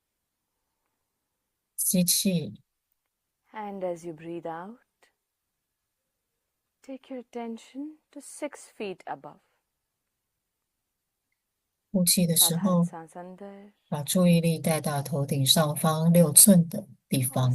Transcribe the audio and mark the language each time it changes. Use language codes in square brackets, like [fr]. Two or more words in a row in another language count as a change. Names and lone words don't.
[zh] 吸气， [en] and as you breathe out, take your attention to 6 feet above. [zh] 呼气的时 [hi] साधारण [zh] 候， [hi] सांस अंदर [zh] 把注意力带到头顶上方6寸的地 [hi] और [zh] 方。